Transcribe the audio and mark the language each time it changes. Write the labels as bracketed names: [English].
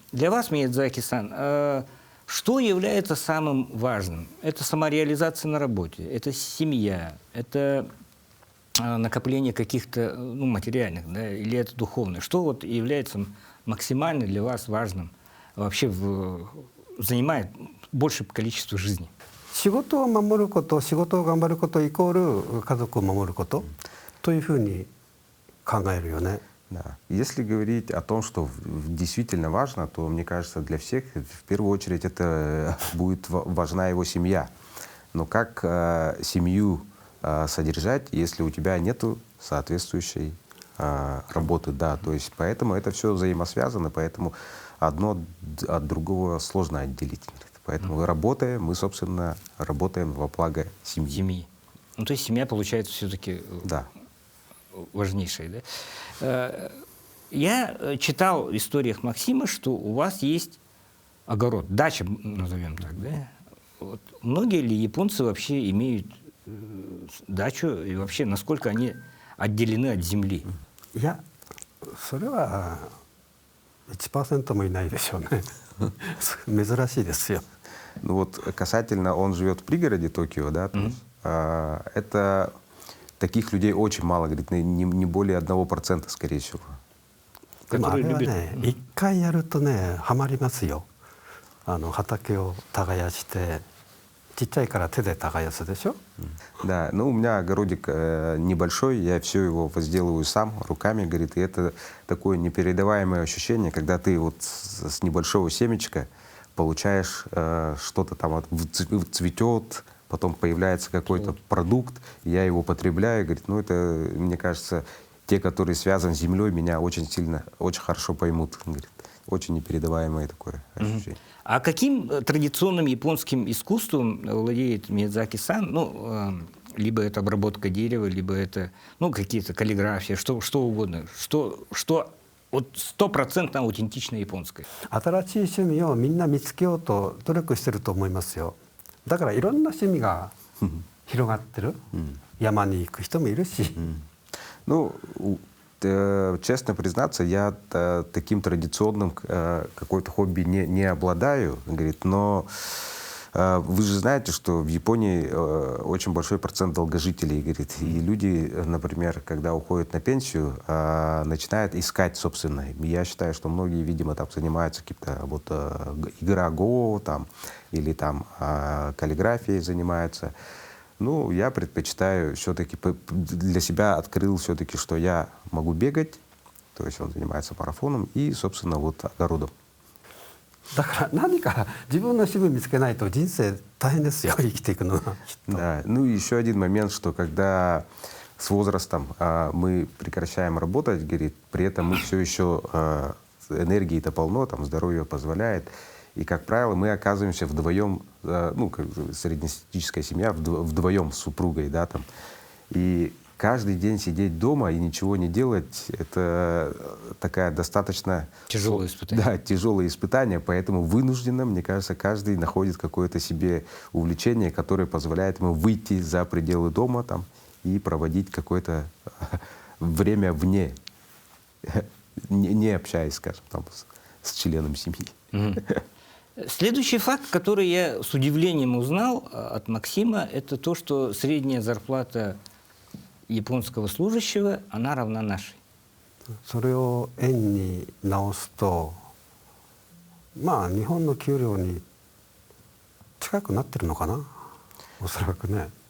[Russian] Для вас, Миядзаки-сан, что является самым важным? Это самореализация на работе, это семья, это накопление каких-то материальных, да, или это духовное? Что вот является максимально для вас важным, вообще занимает большее количество жизни? [Japanese] 仕事を守ること、仕事を頑張ることイコール家族を守ることというふうに考えるよね。 [Russian] Да. Если говорить о том, что действительно важно, то, мне кажется, для всех в первую очередь это будет важна его семья. Но как семью содержать, если у тебя нету соответствующей работы, да, то есть поэтому это все взаимосвязано, поэтому одно от другого сложно отделить. Поэтому работаем, мы, собственно, работаем во благо семьи. Семьи. Ну, то есть семья получается все-таки Да. важнейшая, да? Я читал в историях Максима, что у вас есть огород, дача, назовем так, да? Вот. Многие ли японцы вообще имеют дачу, и вообще насколько они отделены от земли? [Japanese] いや、それは1% もいないでしょうね。珍しいですよ。 [Russian] Ну вот касательно, он живет в пригороде Токио, да, то есть, это таких людей очень мало, говорит, не более 1%, скорее всего. [Japanese] でもあれは [Russian] любят. [Japanese] ね、一回やるとね、ハマりますよ。畑を耕して、ちっちゃいから手で耕すでしょ。 [Russian] Да, ну у меня огородик небольшой, я все его возделываю сам, руками, говорит, и это такое непередаваемое ощущение, когда ты вот с небольшого семечка получаешь что-то там, цветет, потом появляется какой-то продукт, я его потребляю, говорит, ну это, мне кажется, те, которые связаны с землей, меня очень сильно, очень хорошо поймут, говорит, очень непередаваемое такое ощущение. А каким традиционным японским искусством владеет Миядзаки-сан? Ну, либо это обработка дерева, либо это, какие-то каллиграфия, что угодно. Что вот 100% аутентично японское. [Japanese] 新しい趣味をみんな見つけようと努力してると思いますよ。だからいろんな趣味が広がってる。山に行く人もいるし。 [Russian] Ну, честно признаться, я таким традиционным какой-то хобби не обладаю, говорит, но Вы же знаете, что в Японии очень большой процент долгожителей, говорит, и люди, например, когда уходят на пенсию, начинают искать, собственно. Я считаю, что многие, видимо, там занимаются каким-то вот игра Го, там, или там каллиграфией занимаются. Ну, я предпочитаю все-таки, для себя открыл все-таки, что я могу бегать, то есть он занимается марафоном и, собственно, вот огородом. [Japanese] だから何か自分の趣味見つけないと人生大変ですよ生きていくのは。 [Russian] Да. Ну и еще один момент, что когда с возрастом мы прекращаем работать, говорит, при этом мы все еще энергии-то полно, там здоровье позволяет. И, как правило, мы оказываемся вдвоем, ну, как среднестатистическая семья, вдвоем с супругой, да, там. И каждый день сидеть дома и ничего не делать, это такая достаточно... Тяжелое испытание. Да, тяжелое испытание, поэтому вынужденно, мне кажется, каждый находит какое-то себе увлечение, которое позволяет ему выйти за пределы дома там, и проводить какое-то время вне, не общаясь, скажем, там, с членом семьи. Следующий факт, который я с удивлением узнал от Максима, это то, что средняя зарплата японского служащего, она равна нашей. [Japanese] それを円に直すとまあ日本の給料に近くなってるのかなおそらくね。